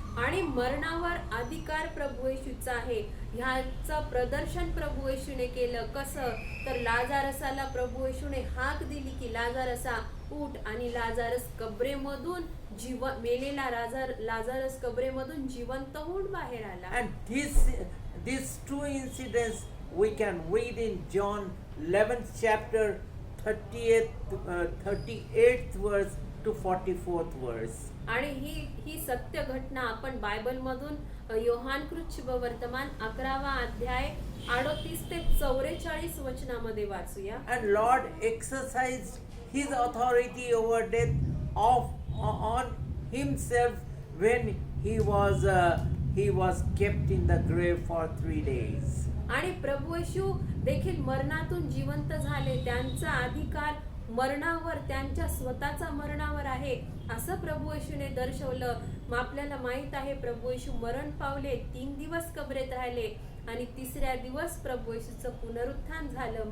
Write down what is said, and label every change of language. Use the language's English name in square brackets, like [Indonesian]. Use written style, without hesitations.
[Marathi] आणि मरणावर अधिकार प्रभू येशूचा आहे. ह्याचं प्रदर्शन प्रभू येशूने केलं. कसं तर लाजारसाला प्रभू येशूने हाक दिली की लाजारसा उठ, आणि लाजारस कबरेमधून मेलेला लाजारस कबरेमधून जिवंत होऊन बाहेर आला. [English] And these two incidents we can read in John 11th chapter 38th verse to 44th verse. [Marathi] आणि ही सत्य घटना आपण बायबल मधून योहान कृत शुभवर्तमान 11वा अध्याय 38 ते 44 वचनामध्ये वाचूया. [English] And Lord exercised his authority over death on himself when he was kept in the grave for 3 days. [Marathi] आणि प्रभू येशू देखील मरणातून जिवंत झाले. त्यांचा अधिकार मरणावर, त्यांच्या स्वतःचा मरणावर आहे असं प्रभू येशूने दर्शवलं. मग आपल्याला माहित आहे प्रभू येशू मरण पावले, 3 दिवस कबरेत राहिले आणि 3ऱ्या दिवस प्रभू येशूचं पुनरुत्थान झालं.